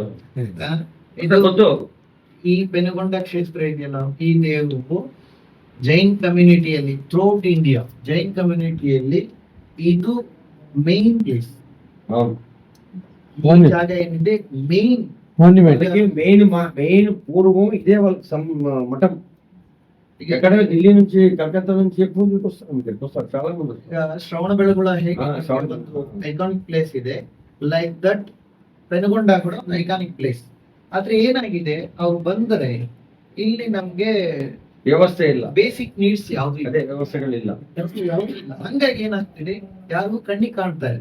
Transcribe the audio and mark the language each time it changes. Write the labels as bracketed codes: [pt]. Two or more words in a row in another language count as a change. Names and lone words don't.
[kn] ಇದು ಈ ಪೆನುಗೊಂಡ ಕ್ಷೇತ್ರ ಇದೆಯಲ್ಲ, ಈ ನೀವು ಜೈನ್ ಕಮ್ಯುನಿಟಿಯಲ್ಲಿ [en] throughout India [kn] ಜೈನ್ ಕಮ್ಯುನಿಟಿಯಲ್ಲಿ ಇದು [en] main place. [kn] ಜಾಗ ಏನಿದೆ ಮೇನ್ [te] మెయిన్ పూర్వం ఇదే వాళ్ళకి మఠం. ఎక్కడ ఢిల్లీ నుంచి, కలకత్తా నుంచి ఎక్కువ మంది వస్తారు, మీకు వస్తారు చాలా మంది. [kn] ಶ್ರವಣ ಬೆಳಗೊಳ ಹೇಗೆ [en] iconic place [kn] ಇದೆ, [en] like that [kn] ಪೆನುಗೊಂಡ ಕೂಡ [en] iconic place. [kn] ಆದ್ರೆ ಏನಾಗಿದೆ, ಅವ್ರು ಬಂದರೆ ಇಲ್ಲಿ ನಮ್ಗೆ ವ್ಯವಸ್ಥೆ ಇಲ್ಲ, [en] basic needs [kn] ಯಾವ್ದು ಅದೇ ವ್ಯವಸ್ಥೆಗಳಿಲ್ಲ. ಹಂಗಾಗಿ ಏನಾಗ್ತಿದೆ, ಯಾರಿಗೂ ಕಣ್ಣಿಗೆ ಕಾಣ್ತಾರೆ.